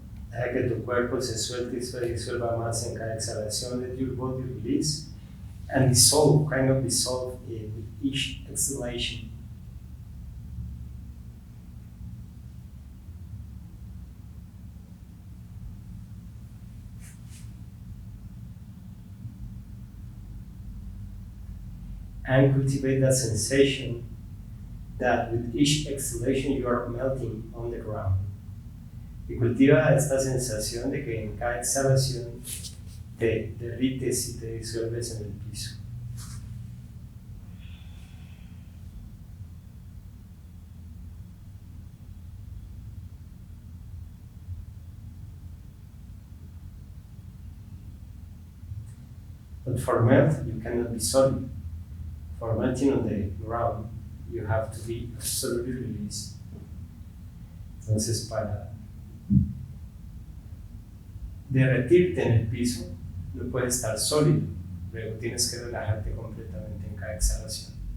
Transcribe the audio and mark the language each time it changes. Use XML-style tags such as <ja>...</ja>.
<es>Deja que tu cuerpo se suelte y se disuelva más en cada exhalación.</es> <en>Let your body release and dissolve, kind of dissolve with each exhalation. And cultivate that sensation that with each exhalation you are melting on the ground.</en> <es>Y cultiva esta sensación de que en cada exhalación te derrites y te disuelves en el piso.</es> <en>But for melt, you cannot be solid. For melting on the ground, you have to be absolutely released.</en> <es>Entonces, para derretirte en el piso, no puedes estar sólido. Luego tienes que relajarte completamente en cada exhalación.</es>